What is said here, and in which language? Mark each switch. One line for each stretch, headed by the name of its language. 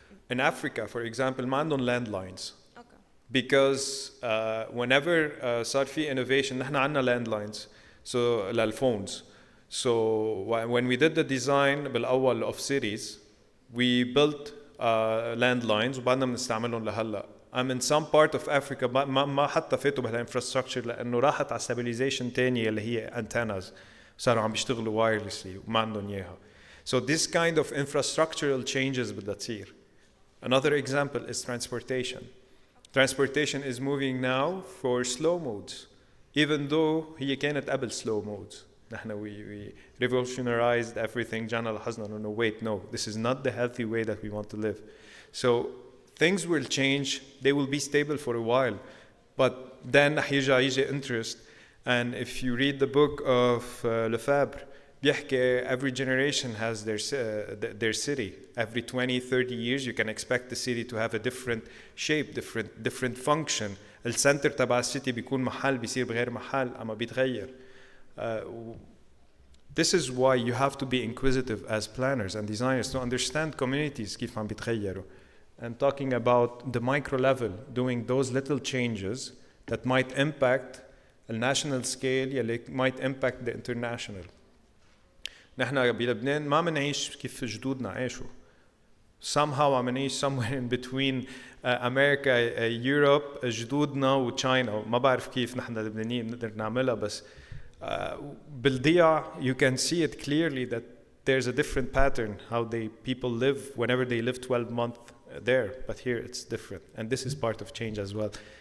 English: In Africa, for example,
Arabic: ما عندهم
English: landlines. Okay. Because whenever
Arabic: صار في
English: innovation,
Arabic: نحن عندنا
English: landlines, so للphones. So when we did the design
Arabic: بالأول
English: of cities, we built landlines
Arabic: وبعدنا بنستعملهم لهلا.
English: I'm in some part of Africa
Arabic: ما حتى فاتوا بهالinfrastructure لأنه راحت على
English: stabilization
Arabic: تانية اللي هي
English: antennas.
Arabic: صاروا عم بيشتغلوا wirelessly وما عندهم إياها.
English: So this kind of infrastructural changes
Arabic: بدها تصير.
English: Another example is transportation. Transportation is moving now for slow modes, even though
Arabic: هي كانت قبل
English: slow modes.
Arabic: نحن
English: we revolutionized everything.
Arabic: جانا لاحظنا إنه
English: wait, no, this is not the healthy way that we want to live. So things will change. They will be stable for a while, but then
Arabic: يجي
English: interest. And if you read the book of Lefebvre,
Arabic: بيحكي
English: every generation has their city. Every 20-30 years you can expect the city to have a different shape, different function.
Arabic: السنتر تبع السيتي بيكون محل بيصير بغير محل أما بيتغير.
English: This is why you have to be inquisitive as planners and designers to understand communities
Arabic: كيف عم بيتغيروا.
English: And talking about the micro level, doing those little changes that might impact the national scale
Arabic: يلي
English: might impact the international.
Arabic: نحن بلبنان ما منعيش كيف جدودنا عاشوا.
English: Somehow
Arabic: عم نعيش
English: somewhere in between America, Europe,
Arabic: جدودنا و
English: China.
Arabic: ما بعرف كيف نحن لبنانيين نقدر نعملها بس بالضياع
English: you can see it clearly that there's a different pattern how people live whenever they live 12 months there, but here it's different, and this is part of change as well.